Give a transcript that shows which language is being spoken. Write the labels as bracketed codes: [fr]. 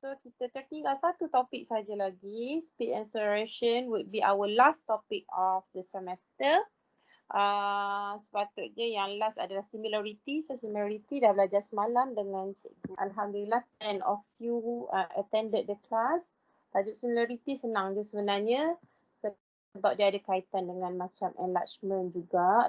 [ms] So kita tertinggal satu topik saja lagi. [en] Speed and acceleration would be our last topic of the semester. [ms] Sepatutnya yang last adalah similarity. So similarity dah belajar semalam dengan cikgu. [en] Alhamdulillah 10 of you attended the class. [ms] Tajuk similarity senang je sebenarnya. Sebab dia ada kaitan dengan macam enlargement juga.